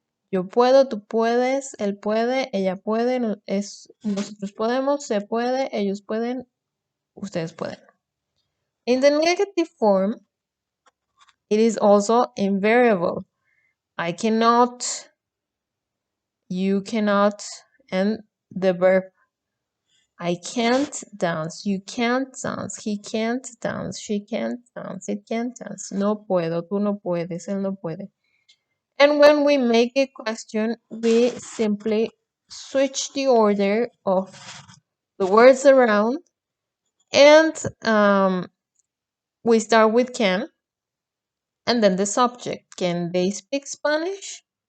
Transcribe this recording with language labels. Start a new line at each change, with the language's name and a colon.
Spanish: Yo puedo, tú puedes, él puede, ella puede, nosotros podemos, se puede, ellos pueden, ustedes pueden.
English: In the negative form, it is also invariable. I cannot, you cannot, and the verb I can't dance, you can't dance, he can't dance, she can't dance, it can't dance.
Spanish: No puedo, tú no puedes, él no puede.
English: And when we make a question, we simply switch the order of the words around and we start with can and then the subject. Can they speak Spanish?